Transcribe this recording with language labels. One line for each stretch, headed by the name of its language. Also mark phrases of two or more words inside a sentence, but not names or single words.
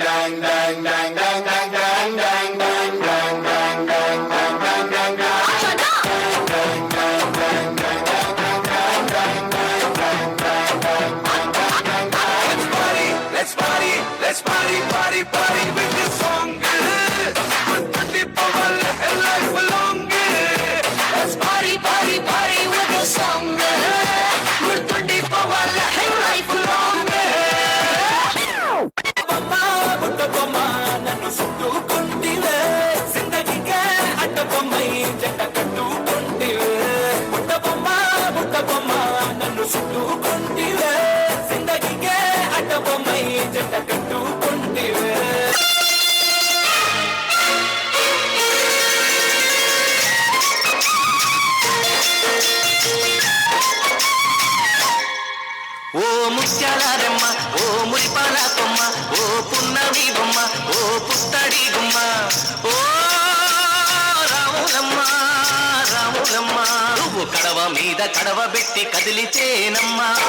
English: Let's party, party, party with this song. Party power, life belong. Let's party, party, party with this song. Party power, life belong.
Telugu: మామా, బుట్ట బొమ్మ, నన్ను చుట్టుకుంటివే. జిందగీకే అట్ట బొమ్మై జట్ట కట్టుకుంటివే. బుట్ట బొమ్మ, నన్ను చుట్టుకుంటివే. జిందగీకే అట్ట బొమ్మై జట్ట కట్టుకుంటివే. ఓ ముత్యాలమ్మ ఓ మురిపాల కొమ్మ ఓ పున్నమి బొమ్మ ఓ పుత్తడి గుమ్మ ఓ రాములమ్మ రాములమ్మ నువ్వు కడవ మీద కడవ పెట్టి కదిలితేనమ్మా